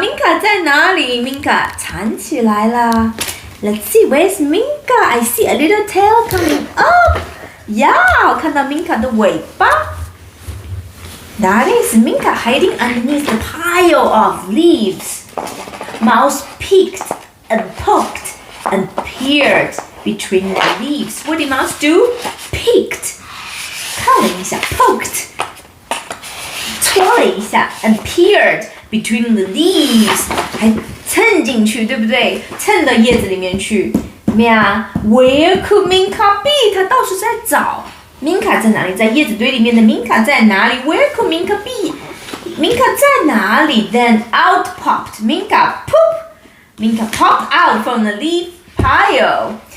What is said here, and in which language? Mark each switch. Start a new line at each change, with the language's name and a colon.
Chinese: Minka 在哪里 ？Minka 藏起来啦。
English: Let's see, where's Minka? I see a little tail coming up.
Chinese: Yeah, 我看到 Minka 的尾巴。
English: That is Minka hiding underneath the pile of leaves. Mouse peeked and poked and peered between the leaves. What did mouse do? Peeked.
Chinese: 看了一下
English: poked.
Chinese: 戳了一下
English: and peered between the leaves.
Chinese: 还蹭进去，对不对？蹭到叶子里面去。怎么样
English: ？Where could Minka be?
Chinese: 他到处在找。 Minka 在哪里？在叶子堆里面的 Minka 在哪里 ？
English: Where could Minka be? Minka
Chinese: 在哪里
English: ？Then out popped Minka. Poop. Minka popped out from the leaf pile.